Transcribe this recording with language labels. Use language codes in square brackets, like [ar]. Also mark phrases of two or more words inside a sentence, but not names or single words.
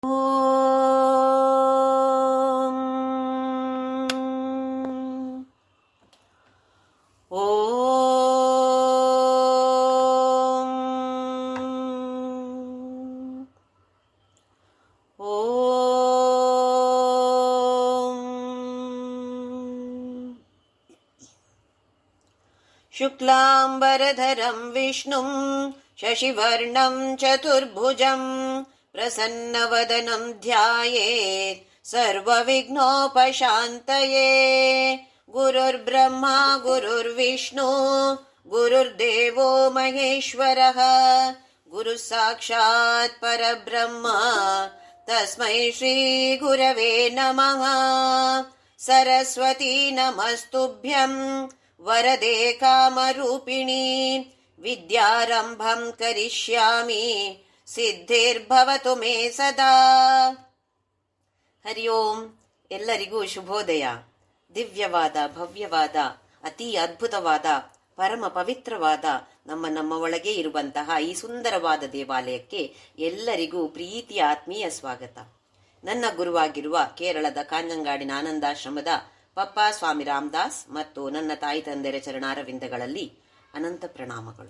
[sa] ಓಂ ಓಂ ಓಂ ಶುಕ್ಲಾಂಬರಧರಂ ವಿಷ್ಣುಂ ಶಶಿವರ್ಣಂ ಚತುರ್ಭುಜಂ ಪ್ರಸನ್ನವದನಂ ಧ್ಯಾಯೇತ್ ಸರ್ವವಿಘ್ನೋಪಶಾಂತಯೇ. ಗುರುರ್ಬ್ರಹ್ಮ ಗುರುರ್ವಿಷ್ಣು ಗುರುರ್ದೇವೋ ಮಹೇಶ್ವರಃ. ಗುರುಃ ಸಾಕ್ಷಾತ್ ಪರಬ್ರಹ್ಮ ತಸ್ಮೈ ಶ್ರೀ ಗುರವೇ ನಮಃ. ಸರಸ್ವತೀ ನಮಸ್ತುಭ್ಯಂ ವರದೆ ಕಾಮರೂಪಿಣಿ. ವಿದ್ಯಾರಂಭಂ ಕರಿಷ್ಯಾಮಿ ಸಿದ್ಧಿರ್ಭವತು ಮೇ ಸದಾ. ಹರಿ ಓಂ. [kn] ಎಲ್ಲರಿಗೂ ಶುಭೋದಯ. ದಿವ್ಯವಾದ, ಭವ್ಯವಾದ, ಅತಿ ಅದ್ಭುತವಾದ, ಪರಮ ಪವಿತ್ರವಾದ ನಮ್ಮ ಒಳಗೆ ಇರುವಂತಹ ಈ ಸುಂದರವಾದ ದೇವಾಲಯಕ್ಕೆ ಎಲ್ಲರಿಗೂ ಪ್ರೀತಿಯ ಆತ್ಮೀಯ ಸ್ವಾಗತ. ನನ್ನ ಗುರುವಾಗಿರುವ ಕೇರಳದ ಕಾಂಜಂಗಾಡಿನ ಆನಂದಾಶ್ರಮದ ಪಪ್ಪ ಸ್ವಾಮಿ ರಾಮದಾಸ್ ಮತ್ತು ನನ್ನ ತಾಯಿ ತಂದೆಯರ ಚರಣಾರವಿಂದಗಳಲ್ಲಿ ಅನಂತ ಪ್ರಣಾಮಗಳು.